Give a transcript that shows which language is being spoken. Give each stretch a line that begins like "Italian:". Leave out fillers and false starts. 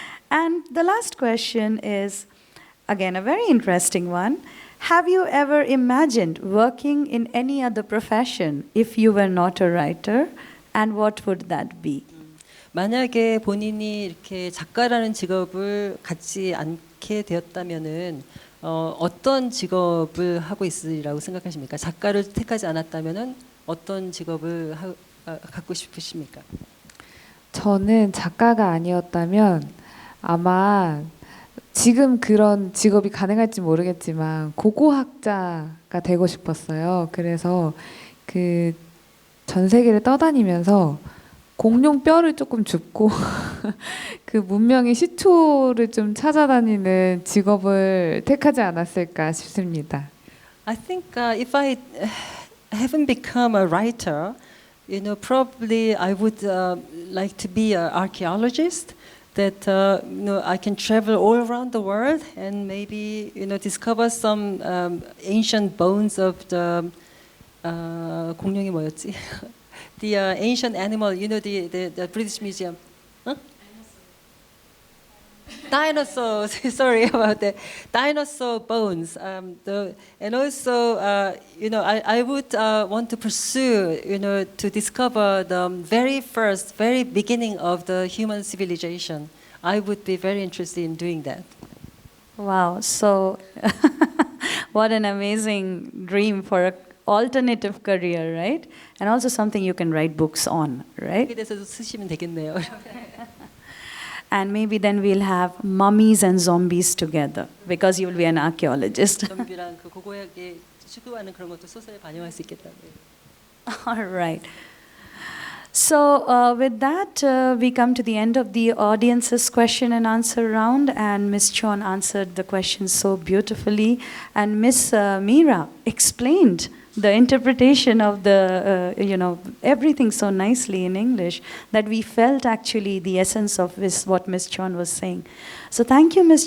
English: And the last question is, again, a very interesting one. Have you ever imagined working in any other profession if you were not a writer, and what would that be?
Korean: 만약에 본인이 이렇게 작가라는 직업을 갖지 않게 되었다면은 어떤 직업을 하고 있으리라고 생각하십니까? 작가를 택하지 않았다면은 어떤 직업을 갖고 싶으십니까? 저는 작가가 아니었다면 아마 지금 그런 직업이 가능할지 모르겠지만 고고학자가 되고 싶었어요. 그래서 그 전 세계를 떠다니면서 공룡 뼈를 조금 줍고 그 문명의 시초를 좀 찾아다니는 직업을 택하지 않았을까 싶습니다.
English: I think if I haven't become a writer, probably I would like to be an archaeologist. That I can travel all around the world and maybe discover some ancient bones of the
Korean: 공룡이 뭐였지?
English: The ancient animal, the British Museum. Huh? Dinosaurs. Sorry about that. Dinosaur bones. And also, I would want to pursue, to discover the very beginning of the human civilization. I would be very interested in doing that. Wow, so what an amazing dream for alternative career, right? And also something you can write books on, right?
Korean: 거기에 대해서도 쓰시면 되겠네요.
English: And maybe then we'll have mummies and zombies together because you will be an archaeologist.
Korean: 좀비랑 그 고고하게 추구하는 그런 것도 소설에 반영할 수 있겠다고요.
English: All right. So with that, we come to the end of the audience's question and answer round, and Ms. Cheon answered the questions so beautifully, and Ms. Meera explained the interpretation of the, everything so nicely in English that we felt actually the essence of what Ms. Cheon was saying. So thank you, Ms.